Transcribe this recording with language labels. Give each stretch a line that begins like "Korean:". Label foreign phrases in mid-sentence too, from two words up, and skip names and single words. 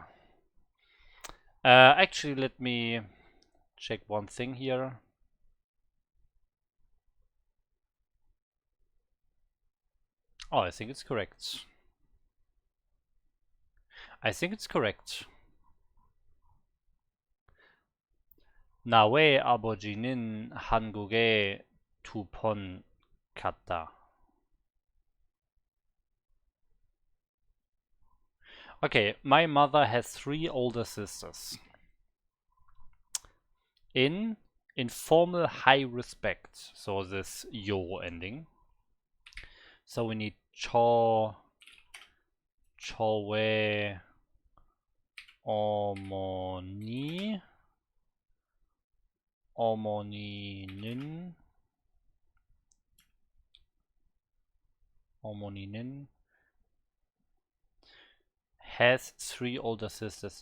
English: Actually, let me check one thing here. Oh, I think it's correct. I think it's correct.
Korean: 나의 아버지는 한국에 두 번 갔다.
English: Okay, my mother has 3 older sisters. In informal high respect, so this yo ending. So we need
Korean: 저의 어머니는
English: has 3 older sisters.